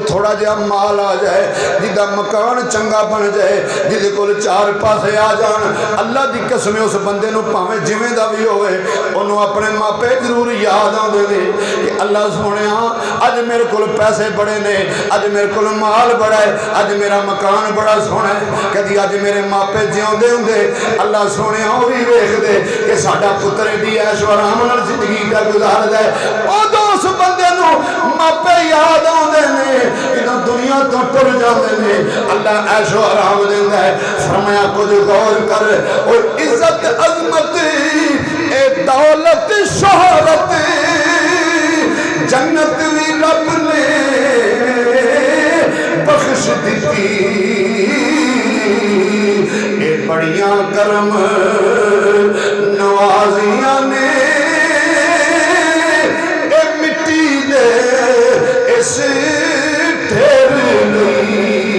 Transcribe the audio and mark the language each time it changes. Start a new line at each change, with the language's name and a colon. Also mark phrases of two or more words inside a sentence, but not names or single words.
Punjabi: تھوڑا جہا مال آ جائے, جدا مکان چنگا بن جائے, جدے کول چار پاسے آ جان, اللہ دی قسم اس بندے نو پاویں جویں دا بھی ہوئے انہوں اپنے ماپے ضرور یاد آندے نے کہ اللہ سونیا اج میرے کول پیسے بڑے نے, اج میرے کول مال بڑا ہے, اج میرا مکان بڑا سونا ہے, کدی اج میرے ماپے جیوندے ہوندے اللہ سونیا وہ بھی ویکھ دے کہ ساڈا پتر ایڈی عیش و آرام نال زندگی کا گزاردا ہے. اودوں اس بندے نو ماپے یاد آندے نے جدوں دنیا تو ٹر جاندے نے, اللہ عیش و آرام دیندا ہے. فرمایا کچھ غور کر, اور عزت عظمت اے دولت شہرت جنت بھی رب نے بخش دیتی, اے بڑیاں کرم نوازیاں نے اے مٹی دے اس ٹھیر نہیں.